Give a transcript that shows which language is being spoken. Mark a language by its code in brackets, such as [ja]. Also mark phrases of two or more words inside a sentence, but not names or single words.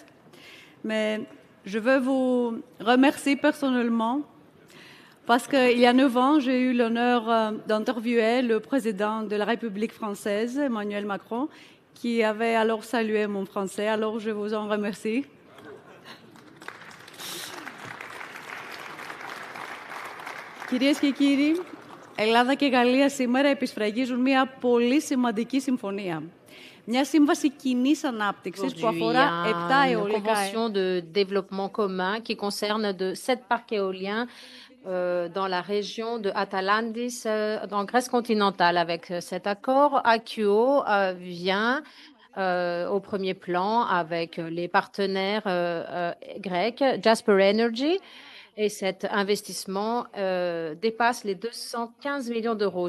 [fr] Mais je veux vous remercier personnellement parce qu'il y a 9 ans, j'ai eu l'honneur d'interviewer le président de la République française, Emmanuel Macron, qui avait alors salué mon français. Alors, je vous en remercie. [el] Κυρίες και κύριοι, Ελλάδα και Γαλλία σήμερα επισφραγίζουν μια πολύ σημαντική συμφωνία. Μια σύμβαση κοινής ανάπτυξης που αφορά 7 αιωλικά. [fr] Une convention de développement commun qui concerne 7 parcs éoliens dans la région de Atalandis, en Grèce continentale. Avec cet accord, Akio vient au premier plan avec les partenaires grecs, Jasper Energy, et cet investissement dépasse les 215 millions d'euros.